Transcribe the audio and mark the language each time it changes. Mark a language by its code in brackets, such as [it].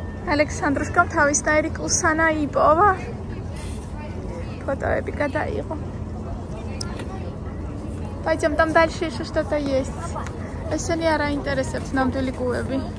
[ka] Александрушкам თავისნაირი კუსანა იპოვა. Фотоები გადაიღო. [ru] Пойдем, там дальше еще что-то есть. [ka] Ესენი არ აინტერესებთ ნამდვილი კუები.